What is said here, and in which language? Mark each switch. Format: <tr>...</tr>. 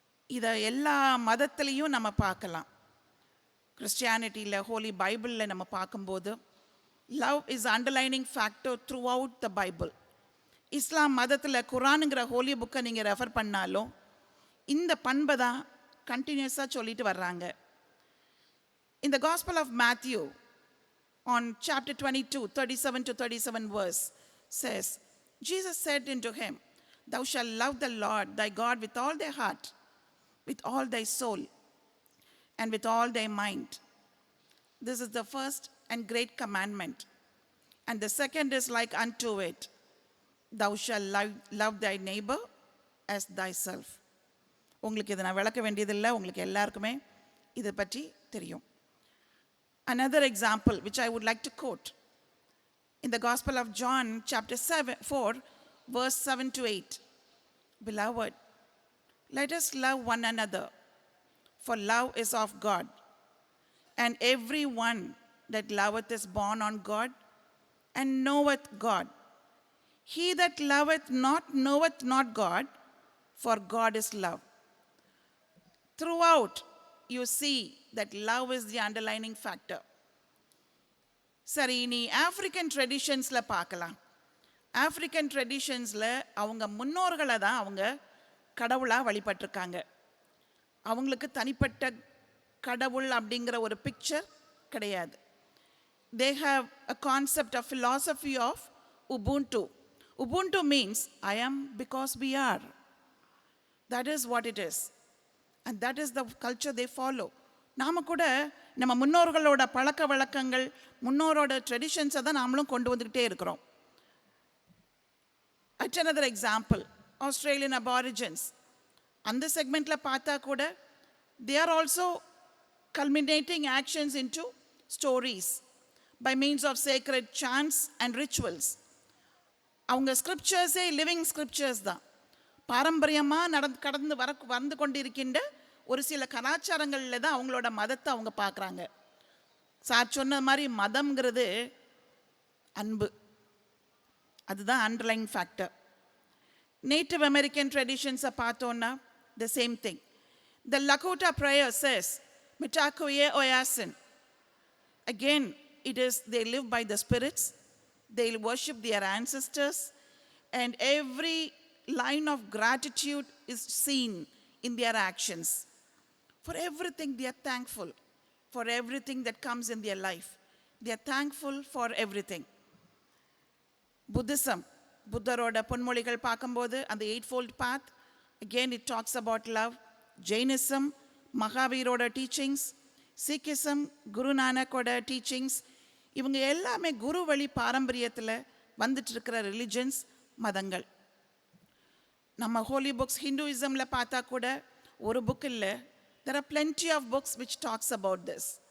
<ta>இதை எல்லா மதத்திலையும் நம்ம பார்க்கலாம். கிறிஸ்டியானிட்டியில் ஹோலி பைபிளில் நம்ம பார்க்கும்போது</ta> <en>Love is underlining factor throughout the Bible.</en> <ta>இஸ்லாம் மதத்தில் குரானுங்கிற ஹோலி புக்கை நீங்கள் ரெஃபர் பண்ணாலும் இந்த பண்பை தான் கண்டினியூஸாக சொல்லிட்டு வர்றாங்க.</ta> <en>In the Gospel of Matthew, on chapter 22, 37 to 37 verse, says, Jesus said unto him, Thou shalt love the Lord thy God with all thy heart, with all thy soul, and with all thy mind. This is the first and great commandment. And the second is like unto it, Thou shalt love thy neighbor as thyself.</en> <ta>உங்களுக்கு இதை நான் விளக்க வேண்டியதில்லை, உங்களுக்கு எல்லாருக்குமே இதை பற்றி தெரியும்.</ta> <en>Another example which I would like to quote in the Gospel of John chapter 4 verse 7 to 8. Beloved, let us love one another, for love is of God, and every one that loveth is born on God and knoweth God. He that loveth not knoweth not God, for God is love. Throughout you see that love is the underlining factor.</en> <ta>சரி, நீ African ட்ரெடிஷன்ஸில் பார்க்கலாம். African ட்ரெடிஷன்ஸில் அவங்க முன்னோர்களை தான் அவங்க கடவுளாக வழிபட்டிருக்காங்க. அவங்களுக்கு தனிப்பட்ட கடவுள் அப்படிங்கிற ஒரு பிக்சர் கிடையாது.</ta> <en>They have a concept of philosophy of Ubuntu. Ubuntu means I am because we are. That is what it is. And that is the culture they follow.</en> <ta>நாம் கூட நம்ம முன்னோர்களோட பழக்க வழக்கங்கள், முன்னோரோட ட்ரெடிஷன்ஸை தான் நாமளும் கொண்டு வந்துக்கிட்டே இருக்கிறோம்.</ta> <en>At another example, Australian Aborigines.</en> <ta>அந்த செக்மெண்ட்டில் பார்த்தா கூட</ta> <en>they are also culminating actions into stories by means of sacred chants and rituals.</en> <ta>அவங்க ஸ்கிரிப்சர்ஸே லிவிங் ஸ்கிரிப்சர்ஸ் தான். பாரம்பரியமாக வந்து கொண்டிருக்கின்ற ஒரு சில கலாச்சாரங்களில் தான் அவங்களோட மதத்தை அவங்க பார்க்குறாங்க. சார் சொன்ன மாதிரி மதம்ங்கிறது அன்பு, அதுதான் அண்டர்லைங் ஃபேக்டர்.</ta> <en>Native American ட்ரெடிஷன்ஸை பார்த்தோன்னா the same thing. The Lakota prayer says மிட்டாக்குயே ஒயாசின். Again it is they live by the spirits, they worship their ancestors, and every line of gratitude is seen in their actions. For everything they are thankful, for everything that comes in their life. They are thankful for everything. Buddhism,</en> <ta>புத்தரோட பொன்மொழிகள் பார்க்கும்போது அந்த</ta> <en>8-fold path, again it talks about love. Jainism, மகாவீரோட teachings. Sikhism, Guru நானக்கோட teachings.</en> <ta>இவங்க எல்லாமே குரு வழி பாரம்பரியத்தில் வந்துட்டு இருக்கிற religions, மதங்கள். நம்ம ஹோலி புக்ஸ் ஹிந்துயிசமில் பார்த்தா கூட ஒரு புக் இல்லை,</ta> <en>there are plenty of books which talks about this.</en>